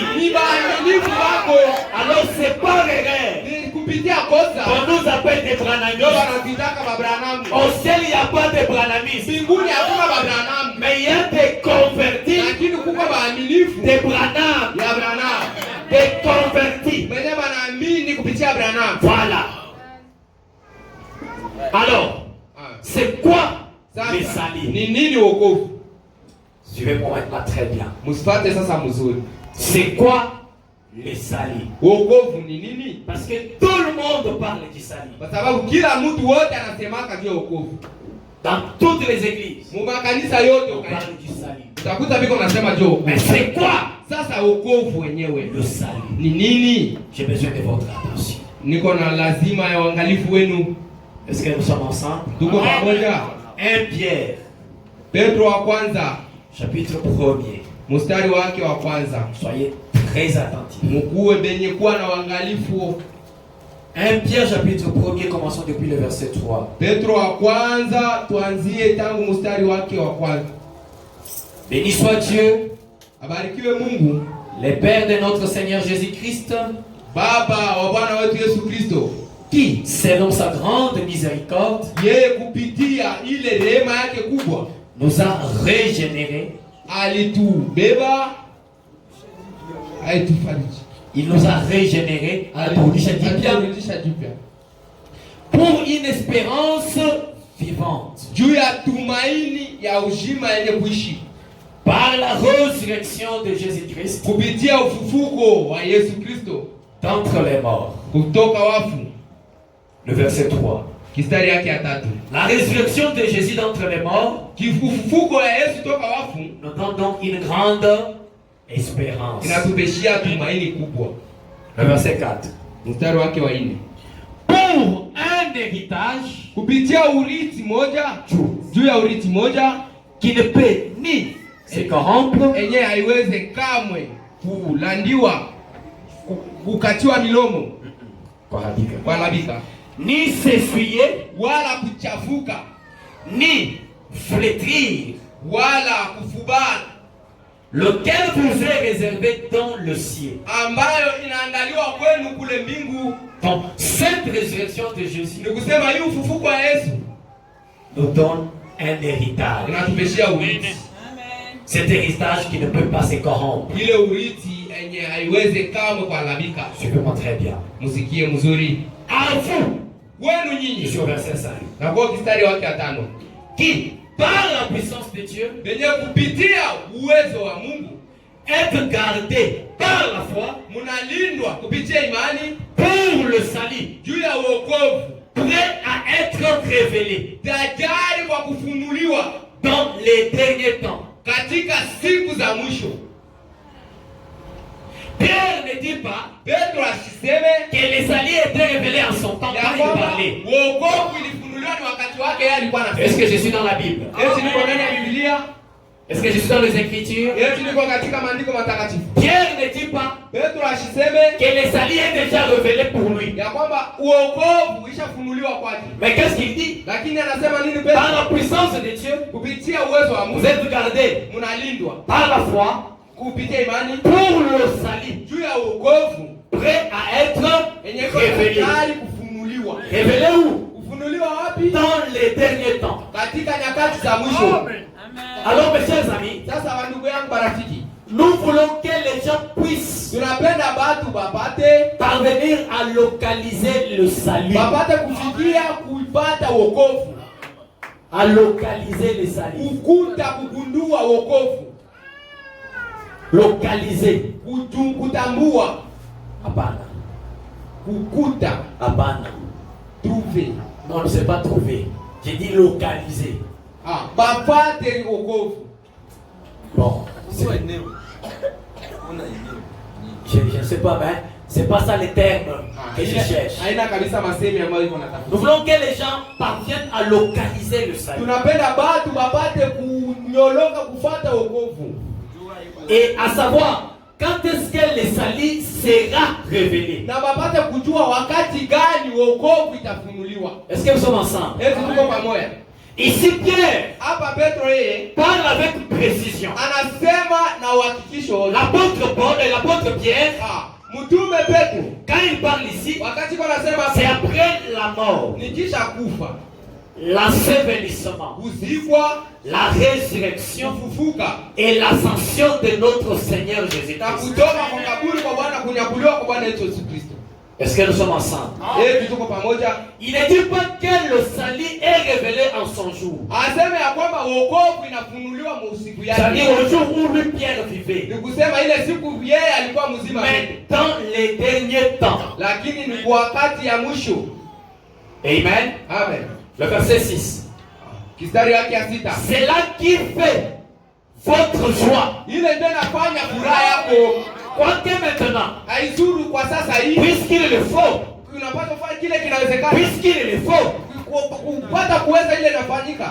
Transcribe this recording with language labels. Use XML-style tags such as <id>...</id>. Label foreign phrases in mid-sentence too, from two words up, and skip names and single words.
<sw>ni baaminifu wako.</sw> <fr>Alors c'est par erreur</fr> <sw>Ni kupitia kosa</sw> <fr>qu'on nous appelle des</fr> <sw>ndio</sw> <fr>Branhamistes.</fr> <sw>wanazitaka babranam.</sw> <fr>Au ciel, il n'y a pas de Branhamistes.</fr> <sw>Mbinguni hakuna babranam,</sw> <fr>Mais il y a des convertis,</fr> <sw>lakini kuko baaminifu</sw> <fr>des Branham,</fr> <sw>ya Branham</sw> <fr>des convertis.</fr> <sw>wenye wanaamini kupitia Branham.</sw> <fr>Voilà. Alors, c'est quoi le</fr> <sw>Sasa</sw> <fr>salut?</fr> <sw>ni nini wokovu?</sw> <fr>Suivez-moi maintenant très bien.</fr> <sw>Msifate sasa mzuri.</sw> <fr>C'est quoi le salut?</fr> <sw>Wokovu ni nini?</sw> <fr>Parce que tout le monde parle du salut.</fr> <sw>Kwa sababu kila mtu wote anasemaka juu ya wokovu.</sw> <fr>Dans toutes les églises,</fr> <sw>Mu makanisa yote</sw> <fr>on parle du salut.</fr> <sw>utakuta biko nasema juu ya wokovu.</sw> <fr>Mais c'est quoi</fr> <sw>Sasa wokovu wenyewe</sw> <fr>le salut?</fr> <sw>ni nini?</sw> <fr>J'ai besoin de votre attention.</fr> <sw>Niko na lazima ya uangalifu wenu.</sw> <fr>Est-ce que nous sommes ensemble?</fr> <sw>Tuko pamoja?</sw> <fr>1 Pierre,</fr> <sw>Petro wa kwanza,</sw> <fr>chapitre 1er.</fr> <sw>mstari wake wa kwanza.</sw> <fr>Soyez très attentifs.</fr> <sw>Mkuwe benye kuwa na uangalifu.</sw> <fr>1 Pierre, chapitre 1er, commençons depuis le verset 3.</fr> <sw>Petro wa kwanza, tuanzie tangu mstari wake wa kwanza.</sw> <fr>Béni soit Dieu,</fr> <sw>Abarikiwe Mungu,</sw> <fr>le Père de notre Seigneur Jésus-Christ,</fr> <sw>Baba wa Bwana wetu Yesu Kristo,</sw> <fr>qui, selon sa grande miséricorde,</fr> <sw>yeye kupitia ile rehema yake kubwa</sw> <fr>nous a régénérés.</fr> <sw>alitubeba, alitufariji,</sw> <fr>Il nous a régénérés</fr> <sw>aliturudisha jipya</sw> <fr>pour une espérance vivante,</fr> <sw>juu ya tumaini ya uzima yenye kuishi</sw> <fr>par la résurrection de Jésus-Christ</fr> <sw>kupitia ufufuko wa Yesu Kristo</sw> <fr>d'entre les morts.</fr> <sw>kutoka wafu.</sw> <fr>Le verset 3.</fr> <sw>Kistari yake ya 3.</sw> <fr>La résurrection de Jésus d'entre les morts</fr> <sw>Ufufuko ya Yesu toka wafu</sw> <fr>nous donne donc une grande espérance.</fr> <sw>inatubeshia tumaini kubwa.</sw> <fr>Le verset 4.</fr> <sw>Mstari wake wa 4.</sw> <fr>Pour un héritage</fr> <sw>Kupitia urithi moja, juu ya urithi moja</sw> <fr>qui ne peut ni se corrompre,</fr> <sw>enye haiweze kamwe kulandiwa, kukatiwa milomo, kuharibika,</sw> <fr>ni s'essuyer,</fr> <sw>wala kuchafuka,</sw> <fr>ni flétrir,</fr> <sw>wala kufubana,</sw> <fr>lequel vous est réservé dans le ciel.</fr> <sw>ambayo inaandaliwa kwenu kule mbingu.</sw> <fr>Donc, cette résurrection de Jésus</fr> <sw>Ni kusema hii ufufuko wa Yesu</sw> <fr>nous donne un héritage.</fr> <sw>inatubeshia urithi.</sw> <fr>Cet héritage qui ne peut pas se corrompre.</fr> <sw>Ile urithi enye haiweze kamwe kuharibika.</sw> <fr>Suivez-moi très bien.</fr> <sw>Musikie mzuri.</sw> <fr>À vous,</fr> <sw>Wenu nyinyi.</sw> <fr>sur verset 5,</fr> <sw>Na kwa kistari wake wa 5.</sw> <fr>qui, par la puissance de Dieu,</fr> <sw>Benye kupitia uwezo wa Mungu</sw> <fr>êtes gardés par la foi</fr> <sw>munalindwa kupitia imani</sw> <fr>pour le salut,</fr> <sw>juu ya wokovu,</sw> <fr>prêt à être révélé</fr> <sw>tayari kwa kufunuliwa</sw> <fr>dans les derniers temps.</fr> <sw>katika siku za mwisho.</sw> <fr>Pierre ne dit pas</fr> <sw>Petro asiseme</sw> <fr>que les salut étaient révélés en son temps quand il parlait.</fr> <sw>wokovu ilifunuliwa ni wakati wake yeye alikuwa anasema.</sw> <fr>Est-ce que je suis dans la Bible?</fr> <sw>Eti niko ndani ya Biblia?</sw> <fr>Est-ce que je suis dans les Écritures?</fr> <sw>Eti niko katika maandiko matakatifu?</sw> <fr>Pierre ne dit pas</fr> <sw>Petro asiseme</sw> <fr>que les salut est déjà révélé pour lui.</fr> <sw>ya kwamba wokovu ishafunuliwa kwake.</sw> <fr>Mais qu'est-ce qu'il dit?</fr> <sw>Lakini anasema nini Petro?</sw> <fr>Par la puissance de Dieu,</fr> <sw>Kupitia uwezo wa</sw> <fr>vous</fr> <sw>Mungu</sw> <fr>êtes gardés</fr> <sw>mnalindwa</sw> <fr>par la foi</fr> <sw>kupitia imani</sw> <fr>pour le salut,</fr> <sw>juu ya wokovu</sw> <fr>prêt à être</fr> <sw>yenye</sw> <fr>révélé.</fr> <sw>tayari kufunuliwa.</sw> <fr>Révélé où?</fr> <sw>Kufunuliwa wapi?</sw> <fr>Dans les derniers temps.</fr> <sw>Katika nyakati za mwisho. Amen.</sw> <fr>Alors mes chers amis,</fr> <sw>Sasa wandugu yangu barafiki,</sw> <fr>nous voulons que les gens puissent</fr> <sw>tunapenda batu bapate</sw> <fr>parvenir à localiser le salut.</fr> <sw>kufikia kuipata wokovu,</sw> <fr>À localiser le salut.</fr> <sw>kukuta kugundua wokovu,</sw> <fr>Localiser.</fr> <sw>kutambua, Hapana. kukuta, Hapana.</sw> <fr>trouver. Non, ne s'est pas trouvé. J'ai dit localiser.</fr> <sw>Bapate wokovu.</sw> <fr>Bon. Je ne sais pas, mais c'est pas ça les termes que je cherche.</fr> <sw>Haina kabisa masemi ambayo iko natafuta.</sw> <fr>Nous voulons que les gens parviennent à localiser le salut.</fr> <sw>Tunapenda batu bapate kunyoloka kufuata wokovu.</sw> <fr>Et à savoir, quand est-ce que le salut sera révélé?</fr> <sw>Na bapate kujua wakati gani wokovu itafunuliwa.</sw> <fr>Est-ce que nous sommes ensemble?</fr> <sw>Eti tuko pamoja.</sw> <fr>Ici, Pierre</fr> <sw>Hapa Petro yeye</sw> <fr>parle avec précision.</fr> <sw>anasema na uhakikisho.</sw> <fr>L'apôtre Paul et l'apôtre Pierre,</fr> <sw>Mtume Petro</sw> <fr>quand il parle ici,</fr> <sw>wakati kwa anasema</sw> <fr>c'est après la mort,</fr> <sw>nikisha kufa,</sw> <fr>l'ensevelissement,</fr> <sw>kuzikwa,</sw> <fr>la résurrection</fr> <sw>kufufuka</sw> <fr>et l'ascension de notre Seigneur</fr> <sw>na</sw> <fr>Jésus-Christ.</fr> <sw>kutoka kwa kaburi kwa Bwana, kunyakuliwa kwa Bwana Yesu Kristo.</sw> <fr>Est-ce que nous sommes ensemble?</fr> <sw>Tuko pamoja.</sw> <fr>Il ne dit pas que le salut est révélé en son jour.</fr> <sw>Aseme ya kwamba wokovu inafunuliwa usiku yake.</sw> <fr>C'est-à-dire au jour où lui Pierre vivait.</fr> <sw>Ni kusema ile siku yeye alikuwa mzima.</sw> <fr>Mais dans les derniers temps.</fr> <sw>Lakini ni kwa wakati ya mwisho. Amen. Amen.</sw> <fr>Le verset 6.</fr> <sw>Kistari yake ya 6.</sw> <fr>C'est là qui fait votre joie.</fr> <sw>Ile ndio inafanya furaha yako.</sw> <fr>Quoique maintenant,</fr> <sw>haizuru kwa sasa hivi.</sw> <fr>Puisqu'il le faut.</fr> <sw>Unapata kufanya kile kinawezekana.</sw> <fr>Puisqu'il le faut.</fr> <sw>Kupata kuweza ile inafanyika.</sw>